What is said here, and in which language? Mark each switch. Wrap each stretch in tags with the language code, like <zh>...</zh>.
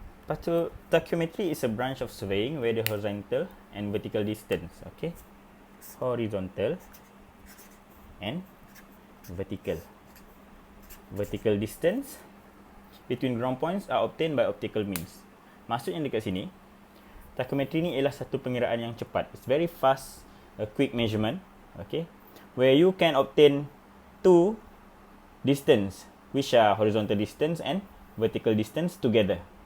<en>Tachymetry is a branch of surveying where the horizontal and vertical distance, okay, horizontal and vertical distance between ground points are obtained by optical means.</en> <ms>Maksudnya dekat sini, tachymetry ni ialah satu pengiraan yang cepat.</ms> <en>It's very fast, a quick measurement, okay, where you can obtain two distance, which are horizontal distance and vertical distance together.</en>